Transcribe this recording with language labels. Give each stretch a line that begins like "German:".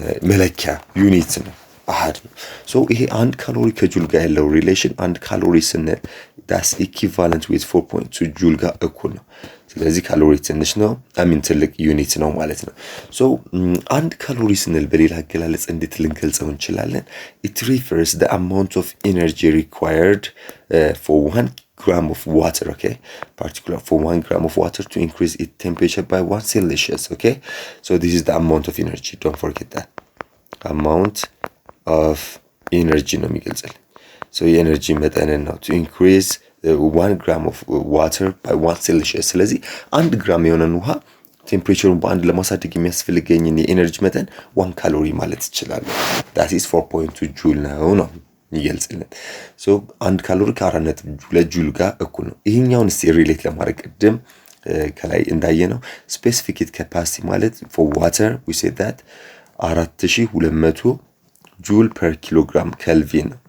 Amharic: መለኪያ ዩኒት ነው፣ አሃድ ነው። ሶ ይሄ አንድ ካሎሪ ከጁል ጋር ያለው ሪሌሽን አንድ ካሎሪ ስንል
English: that's equivalent with
Amharic: 4.2 ጁል ጋር እኩል ነው። ስለዚህ ካሎሪ ትንሽ ነው ትልቅ ዩኒት ነው ማለት ነው። ሶ አንድ ካሎሪ ስንል በሌላ አገላለጽ እንዴት ልንገልጸው እንችላለን?
English: it refers the amount of energy required for 1 gram of water, okay, particular for 1 gram of water to increase its temperature by 1 Celsius, okay. So this is the amount of energy, don't forget that amount of energy
Amharic: ነው የሚገልጽል።
English: so
Amharic: የኤነርጂ መጠንን ነው
English: to increase 1 gram of water by 1 Celsius።
Amharic: ስለዚህ 1 ግራም የሆነን ውሃ ቴምፕሬቸሩን በአንድ ለማሳደግ የሚያስፈልገኝን የኤነርጂ መጠን 1 ካሎሪ ማለት ይችላል።
English: that is
Amharic: 4.2 ጁል ነው ይገልጽልን። ሶ አንድ ካሎሪ ከ4.2 ጁል ጋር እኩል ነው። ይሄኛውን እስቲ ሪሌት ለማድረግ ቅድም ከላይ እንዳየነው ስፔሲፊክ ሂት ካፓሲቲ ማለት
English: for water we said that
Amharic: 4200 ጁል per kilogram kelvin